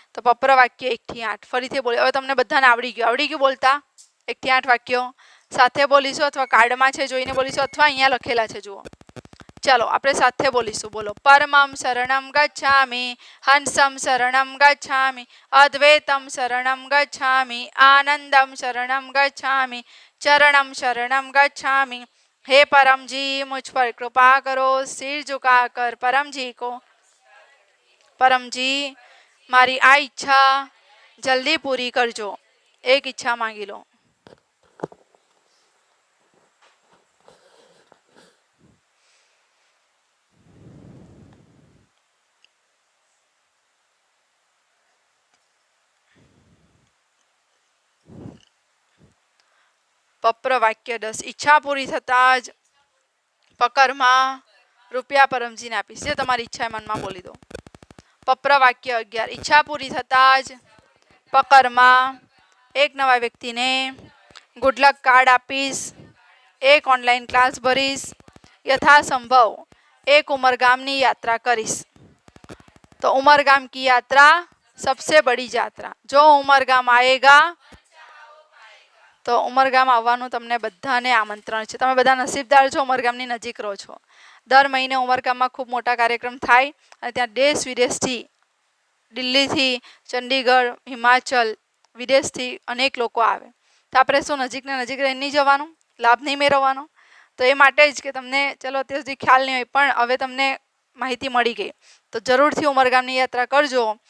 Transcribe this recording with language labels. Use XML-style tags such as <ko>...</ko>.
<gu>તો પપ્ર વાક્ય 1 થી 8 ફરીથી બોલી, હવે તમને બધાને આવડી ગયું બોલતા 1 થી 8 વાક્યો સાથે બોલીશું, અથવા કાર્ડમાં છે જોઈને બોલીશું, અથવા અહીંયા લખેલા છે જુઓ। ચાલો આપણે સાથે બોલીશું, બોલો।</gu> <sa>પરમં શરણં ગચ્છામિ, હંસં શરણં ગચ્છામિ, અદ્વૈતં શરણં ગચ્છામિ, આનંદં શરણં ગચ્છામિ, चरणम शरणम गच्छामि।</sa> <hi>हे परम जी मुझ पर कृपा करो। सिर झुकाकर परम जी को,</hi> <gu>परम जी मारी आ इच्छा जल्दी पूरी करजो। एक इच्छा मांगी लो। પપ્ર વાક્ય 10 ઈચ્છા પૂરી થતા જ પકરમાં રૂપિયા પરમજીને આપીશ, જે તમારી ઈચ્છા એ મનમાં બોલી દો। પપ્ર વાક્ય 11 ઈચ્છા પૂરી થતા જ પકરમાં 1 નવા વ્યક્તિને ગુડ લક કાર્ડ આપીશ, 1 ઓનલાઈન ક્લાસ ભરીશ, यथासंभव 1 उमरगामनी यात्रा करीश।</gu> <hi>तो उमरगाम की यात्रा सबसे बड़ी यात्रा, जो उमरगाम आएगा</hi> <gu>તો ઉમરગામ આવવાનું તમને બધાને આમંત્રણ છે। તમે બધા નસીબદાર છો, ઉમરગામની નજીક રહો છો। દર મહિને ઉમરગામમાં ખૂબ મોટા કાર્યક્રમ થાય અને ત્યાં દેશ વિદેશથી, દિલ્હીથી, ચંડીગઢ, હિમાચલ, વિદેશથી અનેક લોકો આવે। તો આપણે શું નજીકને નજીક રહીને નહીં જવાનું, લાભ નહીં મેળવવાનો? તો એ માટે જ કે તમને ચલો અત્યાર સુધી ખ્યાલ નહીં હોય, પણ હવે તમને માહિતી મળી ગઈ તો જરૂરથી ઉમરગામની યાત્રા કરજો।</gu>